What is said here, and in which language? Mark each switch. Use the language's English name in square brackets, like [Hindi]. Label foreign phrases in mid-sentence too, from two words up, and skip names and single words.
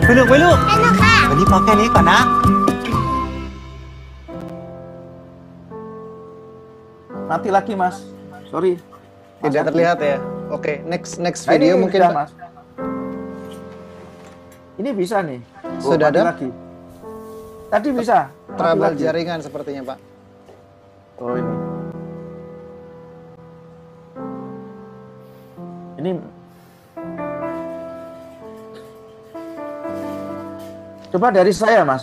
[Thai] ไหมลูกสนุกค่ะวันนี้พอแค่นี้ก่อนนะ [Indonesian] Nanti lagi Mas. Sorry. Mas Tidak Adi. terlihat ya. Oke, next Nah, video ini mungkin udah, Pak. Mas. Ini bisa nih. Sudah mati ada? lagi. Tadi bisa. Mati Trouble lagi. jaringan sepertinya Pak. Oh ini. Ini coba dari saya Mas.